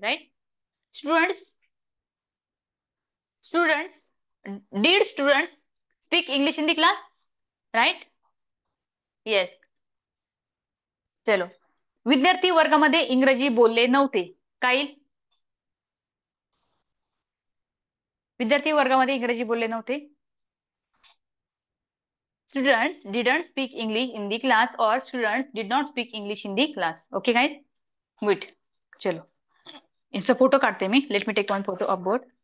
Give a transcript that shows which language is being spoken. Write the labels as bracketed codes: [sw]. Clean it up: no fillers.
[en] Right, students, students did students speak English in the class. Right, yes. [hi] चलो, [mr] विद्यार्थी वर्गामध्ये इंग्रजी बोलले नव्हते. काय? विद्यार्थी वर्गामध्ये इंग्रजी बोलले नव्हते. [en] students didn't speak English in the class [hi] और [en] Students did not speak English in the class. Okay guys, wait, [hi] चलो [mr] इनचा फोटो काढते मी. [en] Let me take one photo of board.